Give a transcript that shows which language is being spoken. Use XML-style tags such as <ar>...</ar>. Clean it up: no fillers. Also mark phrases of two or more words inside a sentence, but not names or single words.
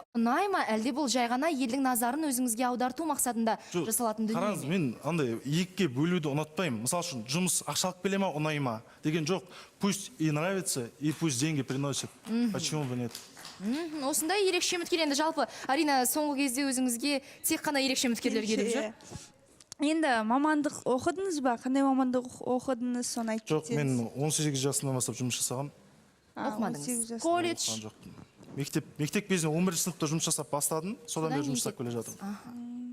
<kk>Ұнай ма, әлде бұл жай ғана елдің назарын өзіңізге аударту мақсатында жасалатын дүние Қараңыз, ме? мен андай екіге бөлуді ұнатпаймын. Мысал үшін, жұмыс ақшалық келе ма, ұнай ма деген жоқ.</kk> <ru>Пусть и нравится, и пусть деньги приносит. Почему бы нет?</ru> <kk>Осындай ерекше үміткер. Енді жалпы, Арина, соңғы кезде өзіңізге тек қана ерекше үміткерлер келіп жүр? Енді мамандық оқыдыңыз ба? Қандай мамандық оқыдыңыз, соны айтып Жоқ, мен 18 жасынан бастап жұмыс жасағам. Оқымадыңыз. Колледж. Мектеп кезінде 11 сыныпта жұмыс жасап бастадым, содан бері жұмыс жасап келе жатырмын.</kk>